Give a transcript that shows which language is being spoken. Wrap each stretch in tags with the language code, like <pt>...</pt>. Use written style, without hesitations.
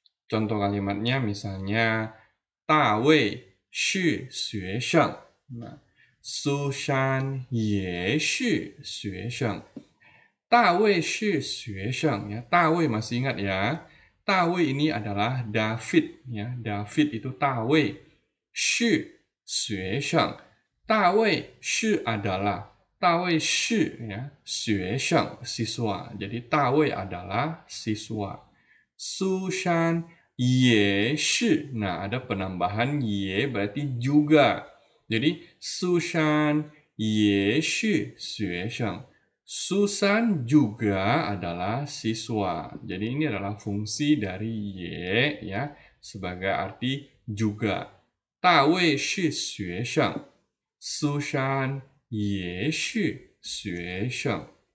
<id>Contoh kalimatnya misalnya</id> <zh>大卫是学生。那苏珊也是学生。大卫是学生</zh> <id>ya. 大卫 masih ingat ya. 大卫 ini adalah David ya. David itu</id> <zh>大卫是学生。</zh> <id>大卫是 adalah 大卫是 ya, 学生 siswa. Jadi 大卫 adalah siswa. Susan ye shi. Nah, ada penambahan ye berarti juga. Jadi</id> <zh>Susan ye shi xuesheng.</zh> <id>Susan juga adalah siswa. Jadi ini adalah fungsi dari ye ya sebagai arti juga.</id> <zh>大卫是学生，苏珊也是学生。</zh>